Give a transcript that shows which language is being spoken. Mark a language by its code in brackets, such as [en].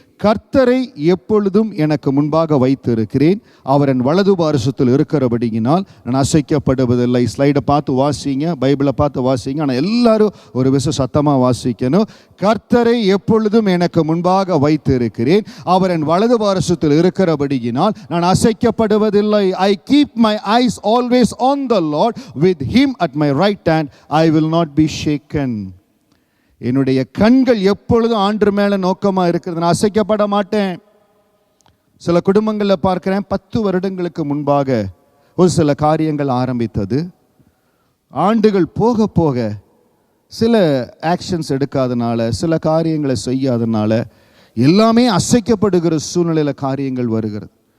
[ta] கர்த்தரை எப்பொழுதும் எனக்கு முன்பாக வைத்து இருக்கிறேன், அவர் என் வலது பாரசத்தில் இருக்கிறபடியினால் நான் அசைக்கப்படுவதில்லை. ஸ்லைடை பார்த்து வாசிங்க, பைபிளை பார்த்து வாசிங்க, ஆனால் எல்லாரும் ஒரு விஷயம் சத்தமாக வாசிக்கணும். கர்த்தரை எப்பொழுதும் எனக்கு முன்பாக வைத்து இருக்கிறேன், அவர் என் வலது பாரசத்தில் இருக்கிறபடியினால் நான் அசைக்கப்படுவதில்லை. [en] I keep my eyes always on the Lord, with him at my right hand I will not be shaken. [ta] என்னுடைய கண்கள் எப்பொழுதும் ஆண்டு மேலே நோக்கமாக இருக்கிறது, நான் அசைக்கப்பட மாட்டேன். சில குடும்பங்களில் பார்க்கிறேன், 10 வருடங்களுக்கு முன்பாக ஒரு சில காரியங்கள் ஆரம்பித்தது. ஆண்டுகள் போக போக சில ஆக்ஷன்ஸ் எடுக்காதனால, சில காரியங்களை செய்யாதனால எல்லாமே அசைக்கப்படுகிற சூழ்நிலையில் காரியங்கள் வருகிறது.